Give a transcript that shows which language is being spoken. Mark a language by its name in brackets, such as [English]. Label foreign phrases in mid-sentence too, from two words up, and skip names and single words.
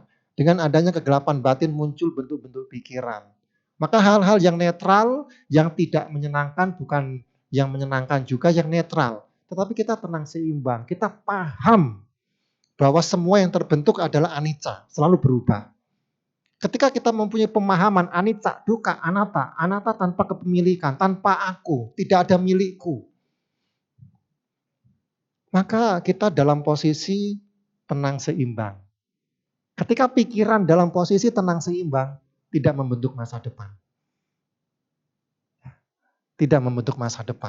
[Indonesian] Dengan adanya kegelapan batin muncul bentuk-bentuk pikiran. Maka hal-hal yang netral, yang tidak menyenangkan, bukan yang menyenangkan juga yang netral. tetapi kita tenang seimbang. Kita paham bahwa semua yang terbentuk adalah anicca, selalu berubah. Ketika kita mempunyai pemahaman [Pali] anicca, dukkha, anatta, anatta [Indonesian] tanpa kepemilikan, tanpa aku, tidak ada milikku. Maka kita dalam posisi tenang seimbang. Ketika pikiran dalam posisi tenang seimbang, tidak membentuk masa depan. Tidak membentuk masa depan.